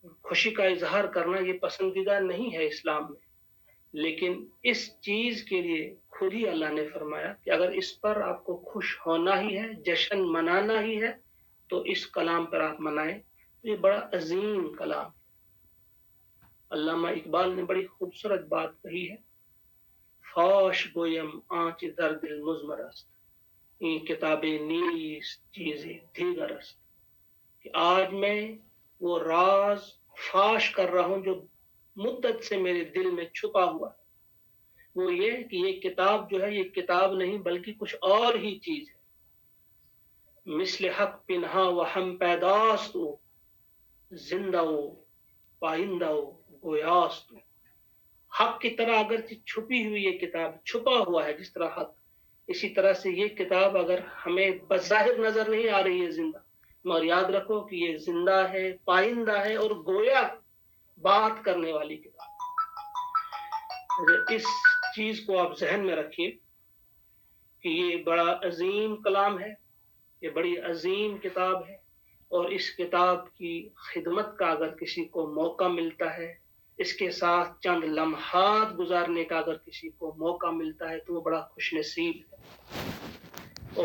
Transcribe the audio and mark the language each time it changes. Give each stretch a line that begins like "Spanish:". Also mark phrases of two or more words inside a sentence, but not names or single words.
Urdu: خوشی کا اظہار کرنا یہ پسندیدہ نہیں ہے اسلام میں، لیکن اس چیز کے لیے خود ہی اللہ نے فرمایا کہ اگر اس پر آپ کو خوش ہونا ہی ہے، جشن منانا ہی ہے، تو اس کلام پر آپ منائیں۔ یہ بڑا عظیم کلام ہے۔ علامہ اقبال نے بڑی خوبصورت بات کہی ہے،
Persian: فاش گویم آنچ در دل مضمر است، این کتاب نیست چیز دیگر است،
Urdu: کہ آج میں وہ راز فاش کر رہا ہوں جو مدت سے میرے دل میں چھپا ہوا ہے، وہ یہ کہ یہ کتاب جو ہے یہ کتاب نہیں بلکہ کچھ اور ہی چیز ہے۔
Persian: مثل حق پنہا و ہم پیداست او، زندہ و پائندہ و گویاست او۔
Urdu: حق کی طرح اگرچہ چھپی ہوئی یہ کتاب چھپا ہوا ہے جس طرح حق، اسی طرح سے یہ کتاب اگر ہمیں بظاہر نظر نہیں آ رہی ہے زندہ، مگر یاد رکھو کہ یہ زندہ ہے، پائندہ ہے اور گویا بات کرنے والی کتاب۔ اس چیز کو آپ ذہن میں رکھیے کہ یہ بڑا عظیم کلام ہے، یہ بڑی عظیم کتاب ہے، اور اس کتاب کی خدمت کا اگر کسی کو موقع ملتا ہے، اس کے ساتھ چند لمحات گزارنے کا اگر کسی کو موقع ملتا ہے تو وہ بڑا خوش نصیب ہے۔